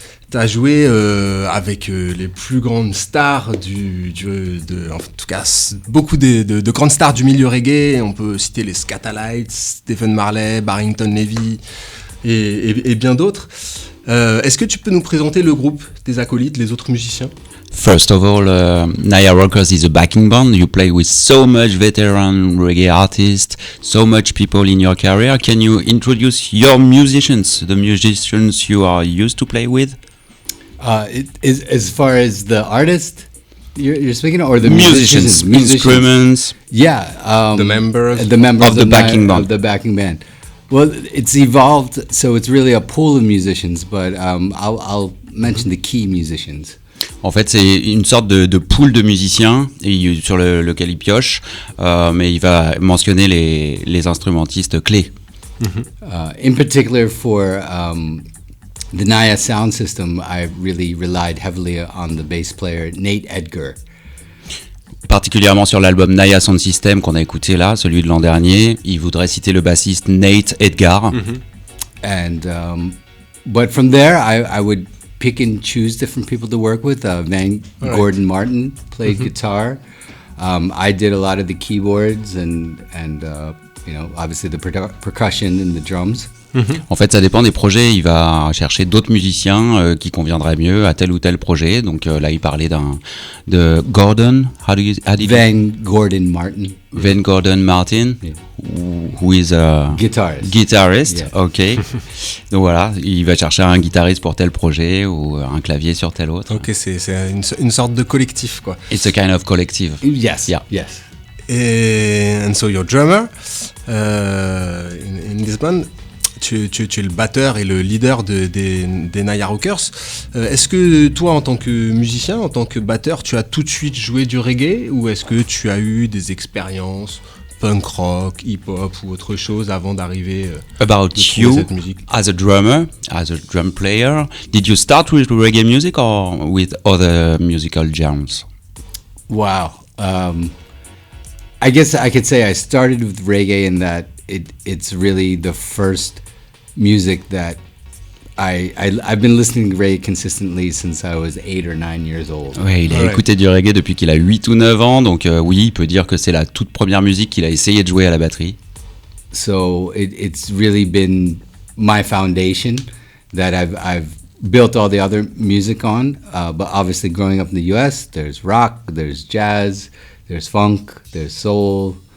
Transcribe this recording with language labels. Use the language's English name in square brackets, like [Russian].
[French] Tu as joué avec les plus grandes stars en tout cas beaucoup de grandes stars du milieu reggae. On peut citer les Scatalites, Stephen Marley, Barrington Levy et bien d'autres. Est-ce que tu peux nous présenter le groupe, tes acolytes, les autres musiciens? [English] First of all, Naya Rockers is a backing band. You play with so much veteran reggae artists, so much people in your career. Can you introduce your musicians, the musicians you are used to play with? As far as the artist you're speaking, or the musicians, instruments? Yeah, the members of the backing band. Of the backing band. Well, it's evolved, so it's really a pool of musicians, but I'll mention the key musicians. [French] En fait, c'est une sorte de pool de musiciens sur lequel il pioche, mais il va mentionner les instrumentistes clés. [English] In particular, for the Naya sound system, I really relied heavily on the bass player Nate Edgar. [French] Particulièrement sur l'album Naya Sound System qu'on a écouté là, celui de l'an dernier, il voudrait citer le bassiste Nate Edgar. [English] And but from there, I would pick and choose different people to work with. Gordon Martin played guitar. I did a lot of the keyboards and obviously the percussion and the drums. [French] En fait, ça dépend des projets. Il va chercher d'autres musiciens qui conviendraient mieux à tel ou tel projet. Donc là, il parlait de Gordon. Van Gordon Martin. [English] Van Gordon Martin, yeah. Who is a guitarist. Yeah. Ok. [French] Donc voilà, il va chercher un guitariste pour tel projet ou un clavier sur tel autre. Ok, c'est une sorte de collectif, quoi. [English] It's a kind of collective. Yes. Yeah. Yes. And so your drummer in this band. [French] Tu es le batteur et le leader des Naya Rockers. Est-ce que toi, en tant que musicien, en tant que batteur, tu as tout de suite joué du reggae ou est-ce que tu as eu des expériences punk rock, hip-hop ou autre chose avant d'arriver [English] About you, [French] cette musique? [English] As a drummer, as a drum player, did you start with reggae music or with other musical genres? Wow. I guess I could say I started with reggae in that it's really the first music that I've been listening to reggae consistently since I was 8 or 9 years old. [French] Ouais, il a écouté du reggae depuis qu'il a 8 ou 9 ans, donc oui, il peut dire que c'est la toute première musique qu'il a essayé de jouer à la batterie. [English] So it's really been my foundation that I've built all the other music on, but obviously growing up in the US, there's rock, there's jazz, there's funk, there's soul.